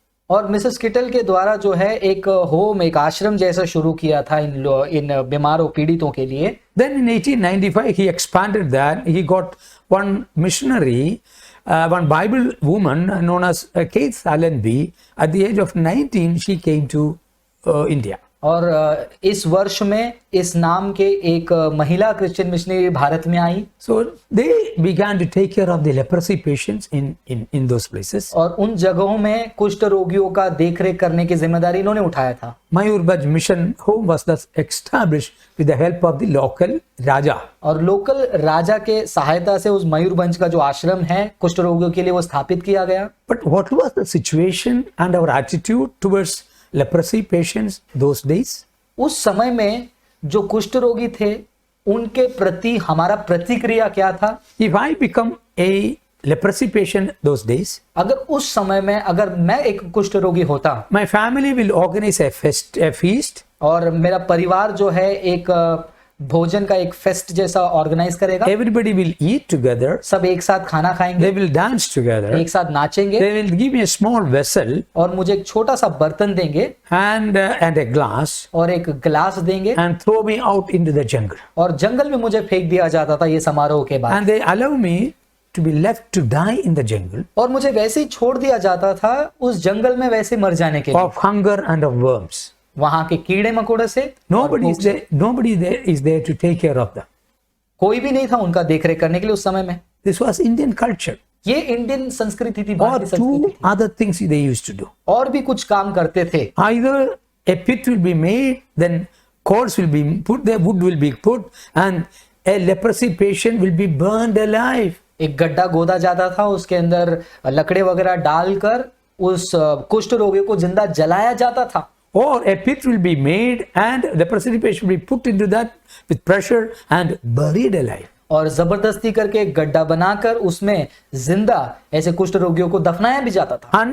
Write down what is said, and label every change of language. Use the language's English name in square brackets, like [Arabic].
[Hindi] और Mrs kettle के द्वारा जो है एक होम, एक आश्रम जैसा शुरू किया था इन बीमारों पीड़ितों के लिए। [English] Then in 1895 he expanded that. He got one missionary, one Bible woman known as Keith Allenby. At the age of 19 she came to India. [Hindi] और इस वर्ष में इस नाम के एक महिला क्रिश्चियन मिशनरी भारत में आई। [English] So they began to take care of the leprosy patients in those places. [Hindi] और उन जगहों में कुष्ठ रोगियों का देखरेख करने की जिम्मेदारी इन्होंने उठाया था। [English] Mayurbhanj mission home was thus established with the help of the local Raja. [Hindi] और लोकल राजा के सहायता से उस मयूरभंज का जो आश्रम है कुष्ठ रोगियों के लिए वो स्थापित किया गया। [English] But what was the situation and our attitude towards leprosy patients those days? [Hindi] उस समय में जो कुष्ठ रोगी थे उनके प्रति हमारा प्रतिक्रिया क्या था? [English] If I become a leprosy patient those days, [Hindi] अगर उस समय में अगर मैं एक कुष्ठ रोगी होता, [English] my family will organize a feast. [Hindi] और मेरा परिवार जो है एक भोजन का एक फेस्ट जैसा ऑर्गेनाइज करेगा। [English] Everybody will eat together. [Hindi] सब एक साथ खाना खाएंगे, [English] They will dance together. [Hindi] एक साथ नाचेंगे, [English] They will give me a small vessel [Hindi] और मुझे एक छोटा सा बर्तन देंगे [English] and a glass [Hindi] और एक गिलास देंगे [English] and throw me out into the jungle. [Hindi] और जंगल में मुझे फेंक दिया जाता था ये समारोह के बाद। [English] And they allow me to be left to die in the jungle [Hindi] और मुझे वैसे ही छोड़ दिया जाता था उस जंगल में वैसे मर जाने के लिए, [English] of hunger and of worms. [Hindi] वहां के कीड़े मकोड़े से। [English] Nobody there is there to take care of them. [Hindi] कोई भी नहीं था उनका देखरेख करने के लिए उस समय में। [English] This was Indian culture. [Hindi] ये इंडियन संस्कृति थी, [English] Or [Hindi] भारतीय संस्कृति [English] two [Hindi] थी। [English] other things they used to do. [Hindi] और भी कुछ काम करते थे। [English] Either a pit will be made, then cords will be put there, wood will be put, and a leprosy patient will be burned alive. [Hindi] एक गड्ढा गोदा जाता था, उसके अंदर लकड़े वगैरह डालकर उस कुष्ठ रोगी को जिंदा जलाया जाता था। [English] Or a pit will be made and leprosy patient will be put into that with pressure and buried alive. [Hindi] और जबरदस्ती करके एक गड्ढा बनाकर उसमें जिंदा ऐसे कुष्ठ रोगियों को दफनाया भी जाता था।